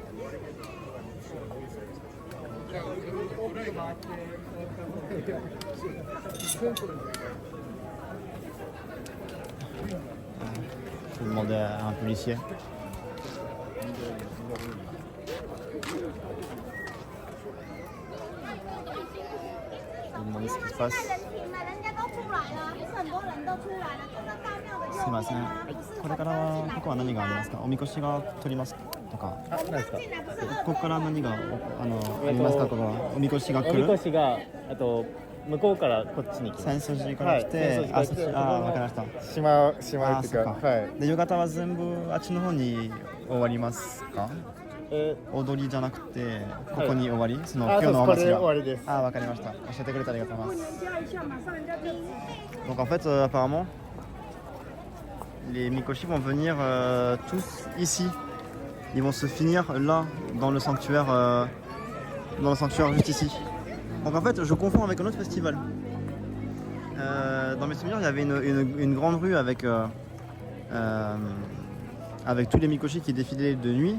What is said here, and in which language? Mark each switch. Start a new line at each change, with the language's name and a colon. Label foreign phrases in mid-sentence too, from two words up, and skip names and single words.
French: Je vais demander à un policier. Je vais demander ce qui se passe.
Japanese: すいません。これからここは何がありますか？おみこしが取りますとか。何ですか？ここから何がありますか？ここはおみこしが来る。おみこしが向こうからこっちに来ます。浅草寺から来て、わかりました。島っていうか、はい。で夕方は全部あっちの方に終わりますか？踊りじゃなくてここに終わり？その今日のお祭りは。終わりです。わかりました。教えてくれてありがとうございます。
French: Donc en fait, apparemment, les mikoshi vont venir tous ici. Ils vont se finir là, dans le sanctuaire juste ici. Donc en fait, je confonds avec un autre festival. Dans mes souvenirs, il y avait une grande rue avec tous les mikoshi qui défilaient de nuit.